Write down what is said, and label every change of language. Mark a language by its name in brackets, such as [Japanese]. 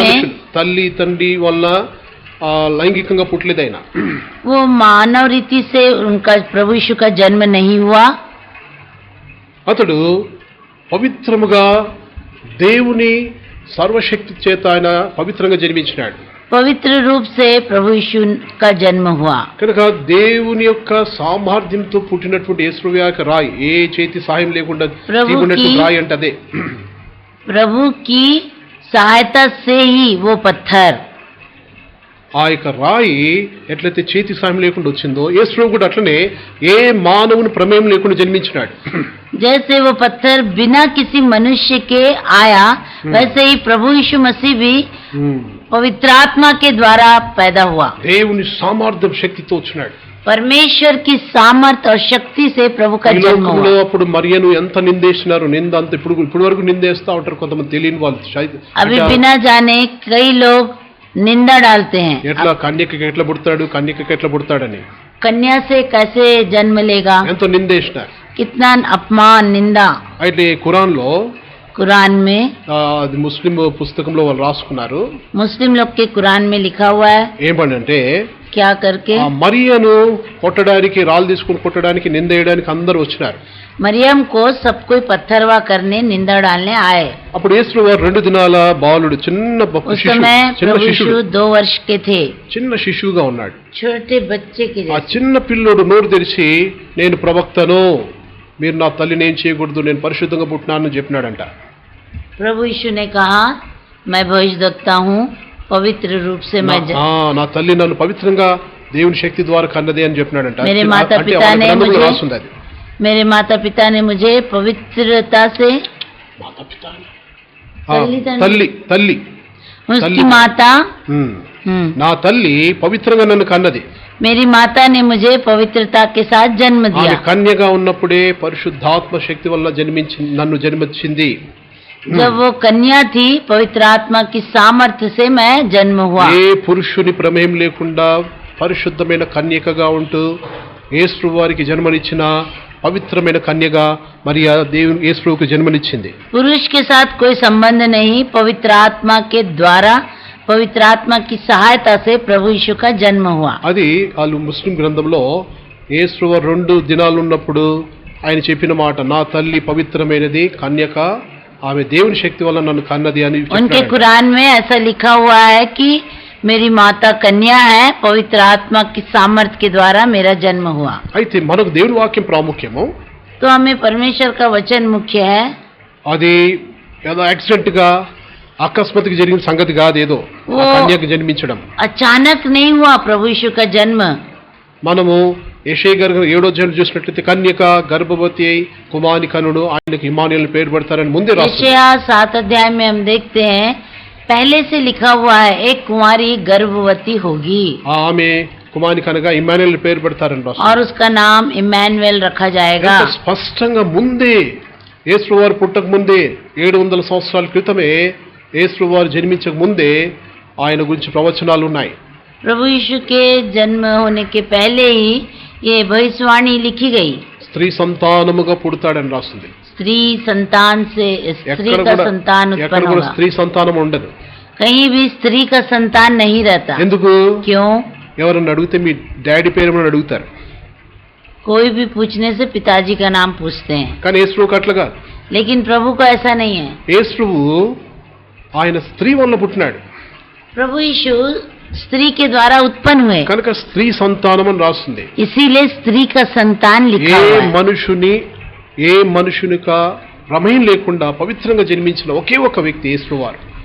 [Telugu] మనుషులు తల్లి తండ్రి వల్ల లైంగికంగా పుట్టలేదు ఆయన. [Hindi] वो मानव रीति से उनका प्रभु यीशु का जन्म नहीं हुआ। [Telugu] అతడు పవిత్రముగా దేవుని సర్వశక్తి చేత ఆయన పవిత్రంగా జన్మించినాడు. [Hindi] पवित्र रूप से प्रभु यीशु का जन्म हुआ। [Telugu] కనుక దేవుని యొక్క సామర్థ్యంతో పుట్టినటువంటి యేసు యొక్క రాయి, ఏ చేతి సహాయం లేకుండా తీయబడినటువంటి రాయి అంటే అదే. [Hindi] प्रभु की सहायता से ही वो पत्थर, [Telugu] ఆ యొక్క రాయి ఎట్లయితే చేతి సాయం లేకుండా వచ్చిందో యేసు కూడా అట్లనే ఏ మానవుని ప్రమేయం లేకుండా జన్మించినాడు. [Hindi] जैसे वो पत्थर बिना किसी मनुष्य के आया वैसे ही प्रभु यीशु मसीह भी पवित्र आत्मा के द्वारा पैदा हुआ। [Telugu] దేవుని సామర్థ్యం శక్తితో వచ్చినాడు. [Hindi] परमेश्वर की सामर्थ और शक्ति से प्रभु का [Telugu] ఈ [Hindi] जन्म [Telugu] లోకంలో [Hindi] हुआ। [Telugu] అప్పుడు మరియను ఎంత నిందేసినారు, నింద అంత ఇప్పుడు వరకు నిందేస్తా ఉంటారు కొంతమంది తెలియని వాళ్ళు. [Hindi] अभी बिना जाने कई लोग निंदा डालते हैं, [Telugu] ఎట్లా కన్యకకి ఎట్లా పుడతాడు, కన్యకకి ఎట్లా పుడతాడని [Hindi] कन्या से कैसे जन्म लेगा, [Telugu] ఎంతో నిందేసినారు. [Hindi] कितना अपमान निंदा। [Telugu] అయితే ఖురాన్ లో [Hindi] कुरान में, [Telugu] అది ముస్లిం పుస్తకంలో వాళ్ళు రాసుకున్నారు. [Hindi] मुस्लिम लोग के कुरान में लिखा हुआ है, [Telugu] ఏమనంటే [Hindi] क्या करके [Telugu] ఆ మరియను కొట్టడానికి, రాళ్ళు తీసుకుని కొట్టడానికి, నిందేయడానికి అందరూ వచ్చినారు. [Hindi] मरियम को सब कोई पत्थरवा करने, निंदा डालने आए। [Telugu] అప్పుడు యేసు వారు 2 దినాల బాలుడు, చిన్న [Hindi] उस समय प्रभु यीशु 2 वर्ष के थे, [Telugu] చిన్న శిశువుగా ఉన్నాడు. [Hindi] छोटे बच्चे के [Telugu] ఆ [Hindi] जैसे। [Telugu] చిన్న పిల్లోడు నోరు తెరిచి నేను ప్రవక్తను, మీరు నా తల్లిని ఏం చేయకూడదు, నేను పరిశుద్ధంగా పుట్టినానని చెప్పినాడంట. [Hindi] प्रभु यीशु ने कहा, मैं भविष्यद्वक्ता हूँ, पवित्र रूप से मैं [Telugu] నా తల్లి నన్ను పవిత్రంగా దేవుని శక్తి ద్వారా కన్నది అని చెప్పినాడంట. [Hindi] मेरे माता [Telugu] అంటే [Hindi] पिता [Telugu] వాళ్ళ [Hindi] ने [Telugu] గ్రంథంలో [Hindi] मुझे [Telugu] రాస్తుంది అది. [Hindi] मेरे माता पिता ने मुझे पवित्रता से, [Telugu] తల్లి తల్లి [Hindi] उसकी [Telugu] तल्ली। [Hindi] माता, [Telugu] నా తల్లి పవిత్రంగా నన్ను కన్నది. [Hindi] मेरी माता ने मुझे पवित्रता के साथ जन्म [Telugu] ఆమె [Hindi] दिया। [Telugu] కన్యగా ఉన్నప్పుడే పరిశుద్ధాత్మ శక్తి వల్ల నన్ను జన్మించింది. [Hindi] जब वो कन्या थी, पवित्र आत्मा की सामर्थ्य से मैं जन्म हुआ। [Telugu] ఏ పురుషుని ప్రమేయం లేకుండా పరిశుద్ధమైన కన్యకగా ఉంటూ యేసు వారికి జన్మనిచ్చిన పవిత్రమైన కన్యగా మరియా దేవుని యేసు ప్రభువుకు జన్మనిచ్చింది. [Hindi] पुरुष के साथ कोई संबंध नहीं, पवित्र आत्मा के द्वारा, पवित्र आत्मा की सहायता से प्रभु यीशु का जन्म हुआ। [Telugu] అది వాళ్ళు ముస్లిం గ్రంథంలో యేసు వారు 2 దినాలు ఉన్నప్పుడు ఆయన చెప్పిన మాట, నా తల్లి పవిత్రమైనది, కన్యక ఆమె దేవుని శక్తి వల్ల నన్ను కన్నది అని [Hindi] उनके कुरान में ऐसा लिखा हुआ है कि मेरी माता कन्या है, पवित्र आत्मा की सामर्थ्य के द्वारा मेरा जन्म हुआ। [Telugu] అయితే మనకు దేవుని వాక్యం ప్రాముఖ్యము, [Hindi] तो हमें परमेश्वर का वचन मुख्य है। [Telugu] అది ఏదో యాక్సిడెంట్ గా అకస్మాత్తుగా జరిగిన సంగతి కాదు, ఏదో ఆ కన్యకు జన్మించడం [Hindi] अचानक नहीं हुआ प्रभु यीशु का जन्म। [Telugu] మనము యెషయా గారు 7వ అధ్యాయం చూసినట్లయితే కన్యక గర్భవతి అయి కుమారుని కనుడు, ఆయనకు ఇమ్మానుయేల్ పేరు పెడతారని ముందే రాస్తుంది। [Hindi] यशायाह 7 अध्याय में हम देखते हैं पहले से लिखा हुआ है एक कुंवारी गर्भवती होगी [Telugu] ఆమె కుమారుని కనుక ఇమ్మానుయేల్ పేరు పెడతారని రాస్తుంది। [Hindi] और उसका नाम इम्मानुएल रखा जाएगा। [Telugu] ఎంత స్పష్టంగా ముందే యేసువారు పుట్టక ముందే 700 సంవత్సరాల క్రితమే యేసువారు జన్మించక ముందే ఆయన గురించి ప్రవచనాలు ఉన్నాయి। [Hindi] प्रभु यीशु के जन्म होने के पहले ही ये भविष्यवाणी लिखी गई। [Telugu] స్త్రీ సంతానముగా పుడతాడని రాస్తుంది। [Hindi] स्त्री संतान से स्त्री का संतान [Telugu] ఎక్కడ [Hindi] उत्पन्न [Telugu] కూడా [Hindi] होगा। [Telugu] స్త్రీ సంతానం ఉండదు। [Hindi] कहीं भी स्त्री का संतान नहीं रहता। [Telugu] ఎందుకు? [Hindi] क्यों? [Telugu] ఎవరన్నా అడిగితే మీ డాడీ పేరు ఏమని అడుగుతారు, [Hindi] कोई भी पूछने से पिताजी का नाम पूछते हैं, [Telugu] కానీ యేసు అట్లా కాదు। [Hindi] लेकिन प्रभु को ऐसा नहीं है। [Telugu] యేసు ఆయన స్త్రీ వల్ల పుట్టినాడు [Hindi] प्रभु यीशु स्त्री के द्वारा उत्पन्न हुए, [Telugu] కనుక స్త్రీ సంతానం అని రాస్తుంది। [Hindi] इसीलिए स्त्री का संतान लिखा हुआ है। [Telugu] ఏ మనుషునికా ప్రమేయం లేకుండా పవిత్రంగా జన్మించిన ఒకే ఒక వ్యక్తి యేసువారు।